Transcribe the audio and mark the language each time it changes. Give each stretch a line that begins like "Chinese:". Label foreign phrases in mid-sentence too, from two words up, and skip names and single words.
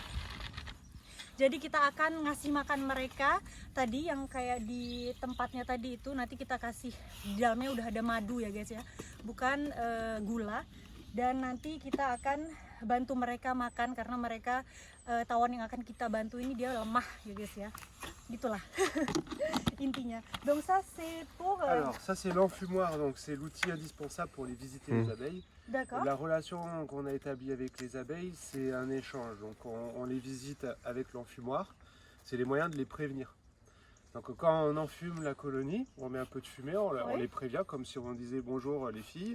Indonesian: Jadi kita akan ngasih makan mereka tadi yang kayak di tempatnya tadi itu, nanti kita kasih, di dalamnya udah ada madu ya guys ya, bukan gula. Dan nanti kita akan bantu mereka makan karena mereka tawon yang akan kita bantu ini dia lemah ya guys ya. Gitulah intinya.
French: Donc ça c'est pour Alors ça c'est l'enfumoir, donc c'est l'outil indispensable pour les visiter les abeilles. d'accord. La relation qu'on a établie avec les abeilles, c'est un échange. Donc on les visite avec l'enfumoir, c'est les moyens de les prévenir. Donc quand on enfume la colonie, on met un peu de fumée, on les prévient comme si on disait bonjour les filles.